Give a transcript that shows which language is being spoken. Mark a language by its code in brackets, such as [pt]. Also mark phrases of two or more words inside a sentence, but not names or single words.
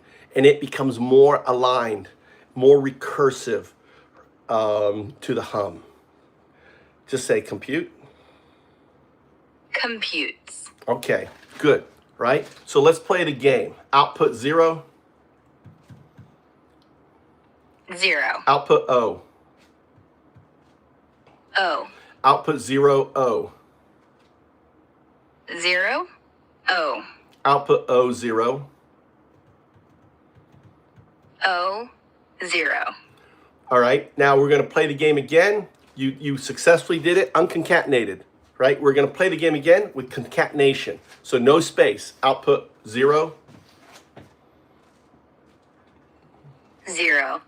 [en] And it becomes more aligned, more recursive to the hum. Just say compute. Computes. Okay, good, right? So let's play the game. Output 0. 0. Output O. O. Output 0, O. 0. O. Output O, 0. O. 0. All right, now we're going to play the game again. You successfully did it unconcatenated, right? We're going to play the game again with concatenation. So no space. Output 0. 0.